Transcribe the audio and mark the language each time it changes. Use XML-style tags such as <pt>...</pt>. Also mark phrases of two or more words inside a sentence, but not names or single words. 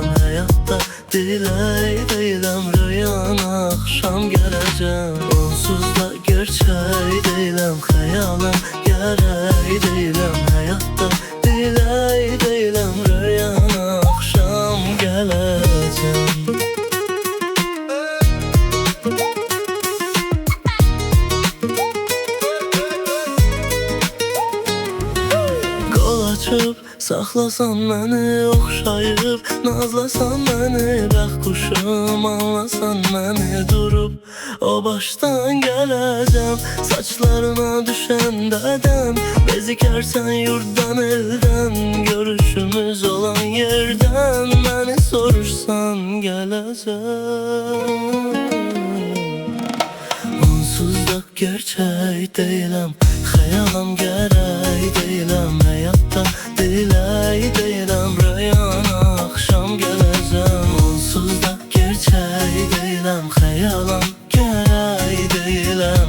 <tr>Hayatta diley değilim, rüyana akşam geleceğim. Onsuz da gerçeği değilim, hayalim gerek değilim. Hayatta diley değilim, rüyana akşam geleceğim.</tr> <az>Qol açıb saxlasan məni, oxşayıb nazlasan məni. Bəxt quşum anlasan məni, durub o başdan gələcəm. Saçlarına düşəndədən bezikərsən yurtdan eldən. Görüşümüz olan yerdən məni soruşsan gələcəm.</az> <tr>Onsuz da gerçek değilim, hayalim gerek değilim. Hayatta diley değilim, rüyana akşam geleceğim. Onsuz da gerçek değilim, hayalim gerek değilim.</tr>